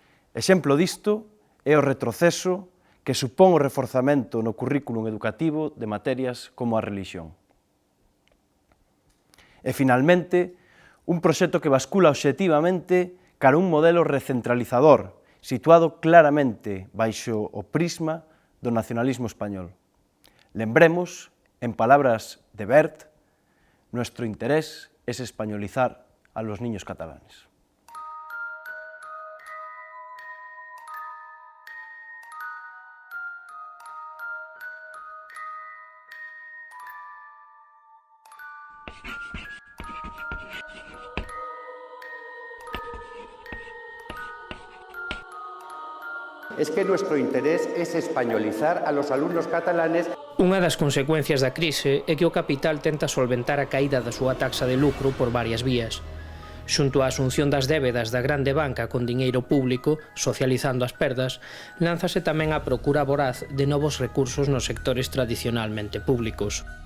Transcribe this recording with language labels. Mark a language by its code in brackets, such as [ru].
[gl] Exemplo disto é o retroceso que supón o reforzamento no currículum educativo de materias como a relixión. E, finalmente, un proxecto que bascula obxectivamente cara a un modelo recentralizador, situado claramente baixo o prisma do nacionalismo español. Lembremos, [es] en palabras de Bert, nuestro interés es españolizar a los niños catalanes. Es que nuestro interés es españolizar a los alumnos catalanes. [gl] Unha das consecuencias da crise é que o capital tenta solventar a caída da súa taxa de lucro por varias vías. Xunto á asunción das débedas da grande banca con diñeiro público, socializando as perdas, lánzase tamén a procura voraz de novos recursos nos sectores tradicionalmente públicos.